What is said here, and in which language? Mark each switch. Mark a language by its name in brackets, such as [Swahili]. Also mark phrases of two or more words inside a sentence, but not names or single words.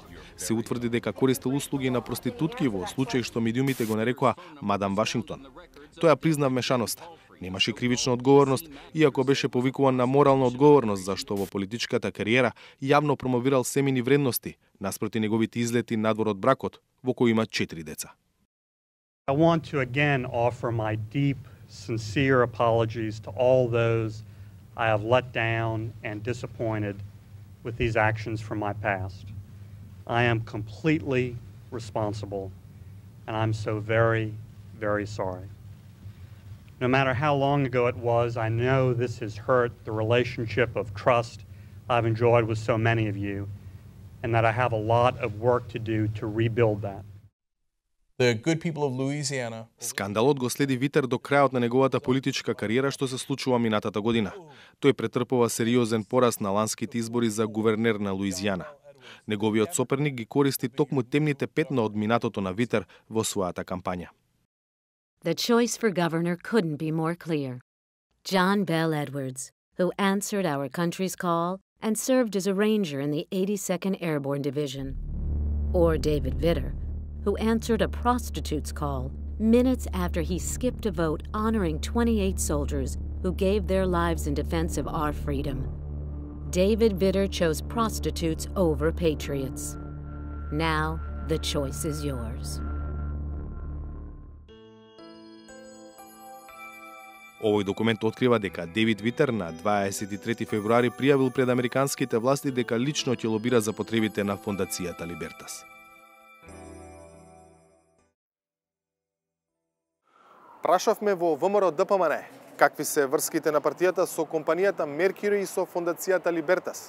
[Macedonian] Се утврди дека користел услуги на проститутки во случај што медиумите го нарекоа Мадам Вашингтон. Тој ја призна вмешаноста. Немаше кривична одговорност, иако беше повикуван на морална одговорност зашто во политичката кариера јавно промовирал семени вредности, наспроти неговите излети надвор од бракот, во кој има 4 деца. [English] I want to again offer my deep sincere apologies to all those I have let down and disappointed with these actions from my past. I am completely responsible, and I'm so very, very sorry. No matter how long ago it was, I know this has hurt the relationship of trust I've enjoyed with so many of you, and that I have a lot of work to do to rebuild that. The good people of Louisiana. [Macedonian] Скандалот го следи Витер до крајот на неговата политичка кариера што се случува минатата година. Тој претрпува сериозен пораз на ланските избори за гувернер на Луизијана. Неговиот соперник ги користи токму темните петна од минатото на Витер во својата кампања. [English] The choice for governor couldn't be more clear. John Bell Edwards, who answered our country's call and served as a ranger in the 82nd Airborne Division. Or David Vitter, who answered a prostitute's call minutes after he skipped a vote honoring 28 soldiers who gave their lives in defense of our freedom. David Vitter chose prostitutes over patriots. Now the choice is yours. [Macedonian] Овој документ открива дека Дейвид Витер на 23 февруари пријавил пред американските власти дека лично ќе лобира за потребите на фондацијата Либертас. Прашавме во ВМРО ДПМН какви се врските на партијата со компанијата Меркюри и со фондацијата Либертас.